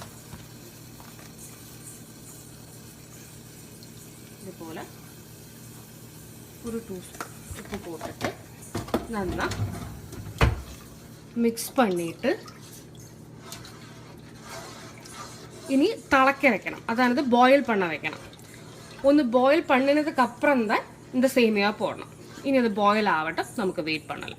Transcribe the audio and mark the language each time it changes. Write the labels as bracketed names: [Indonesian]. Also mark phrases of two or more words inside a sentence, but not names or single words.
[Malayalam] ഇതുപോലെ ഒരു 2 സ്പൂൺ ഉപ്പ് പോട്ടിട്ട് നന്നാ മിക്സ് பண்ணிட்டு ഇനി തിളക്ക വെക്കണം. അതായത് ബോയിൽ പണ്ണ വെക്കണം. ഒന്ന് [Tamil] ബോയിൽ പണ്ണിനதுக்கு அப்புறம் தான் இந்த சேமியா போடணும். [Malayalam] ഇനി അത് ബോയിൽ ആവട്ടെ, നമുക്ക് വെയിറ്റ് பண்ணலாம்.